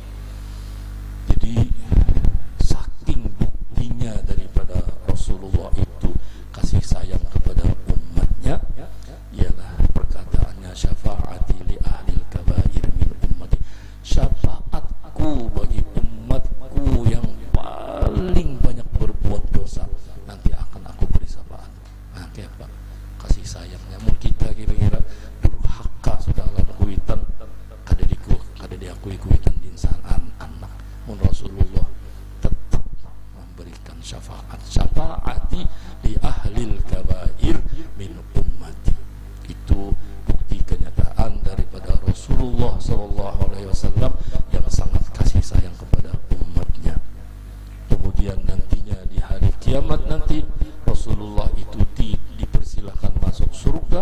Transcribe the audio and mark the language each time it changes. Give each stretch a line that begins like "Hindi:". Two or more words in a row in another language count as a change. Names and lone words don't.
Indonesian: Jadi saking buktinya daripada Rasulullah itu kasih sayang kepada umatnya ialah perkataannya,
Arabic: شفاعتي لأهل الكبائر من أمتي.
Indonesian: Syafaatku bagi umatku yang paling banyak berbuat dosa, nanti akan aku beri syafaat. Nah kayak apa? Kasih sayangnya. Mungkin kita kira-kira durhaka sudah lalu
Banjar: kuitan kada diakui kuitan
Indonesian: di insan anak. Mun Rasulullah tetap memberikan syafaat.
Arabic: شفاعتي لأهل الكبائر من أمتي.
Indonesian: Itu bukti kenyataan daripada Rasulullah SAW yang sangat kasih sayang kepada umatnya. Kemudian nantinya di hari kiamat nanti Rasulullah itu dipersilahkan masuk surga.